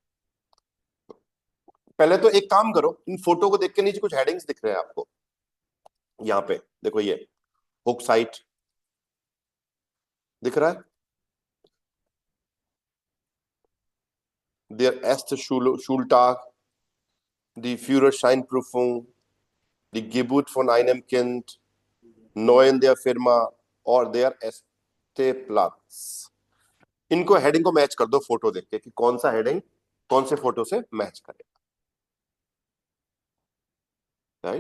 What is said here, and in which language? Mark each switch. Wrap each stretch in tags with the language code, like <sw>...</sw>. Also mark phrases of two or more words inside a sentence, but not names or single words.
<hi>पहले तो एक काम करो, इन फोटो को देख के नीचे कुछ हेडिंग्स दिख रहे हैं आपको यहाँ पे, देखो ये हुक साइट दिख रहा है,</hi> <de>der erste Schultag, die Führerscheinprüfung, die Geburt von einem Kind, neu in der Firma</de> <hi>और</hi> <de>der erste</de> <hi>प्लस। इनको हेडिंग को मैच कर दो फोटो देख के कि कौन सा हेडिंग कौन से फोटो से मैच करेगा, राइट।</hi>